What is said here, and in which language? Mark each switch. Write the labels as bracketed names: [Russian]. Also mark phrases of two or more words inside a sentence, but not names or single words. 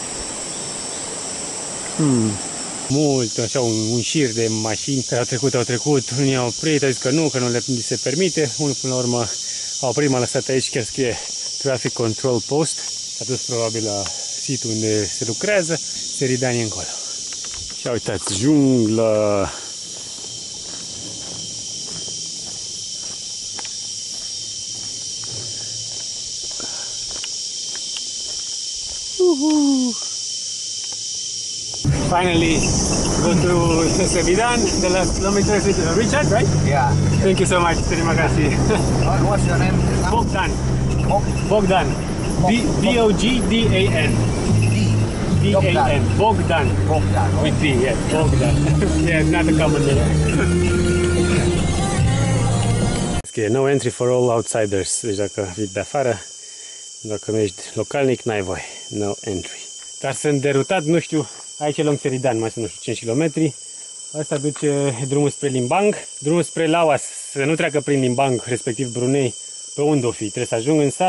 [Romanian] Mult, așa, un șir de mașini care au trecut, unii au oprit, au zis că nu le se permite, unul până la urmă a oprit, m-a lăsat aici, chiar scrie [English] Traffic Control Post, [Romanian] s-a dus probabil la situl unde se lucrează, Seridan e încolo. Și uitați, junglă! [English] Finally, go to Seridan. The last kilometer is Richard, right? Yeah. Thank you so much. [Malay] Terima kasih. [English] What's your name? Bogdan. Bogdan. B-O-G-D-A-N. D-A-N. Bogdan. Bogdan. With D, yeah. Bogdan. Yeah, not a common name. Okay, no entry for all outsiders. [Romanian] Deci dacă vii de afară, dacă nu ești localnic, n-ai voie. [English] No entry. [Romanian] Dar sunt derutat, nu știu. Aici e Long Seridan, mai sunt, nu știu, 5 km. Asta duce drumul spre Limbang. Drumul spre Lawas, să nu treacă prin Limbang, respectiv Brunei. Pe unde o fi? Trebuie să ajung în sat.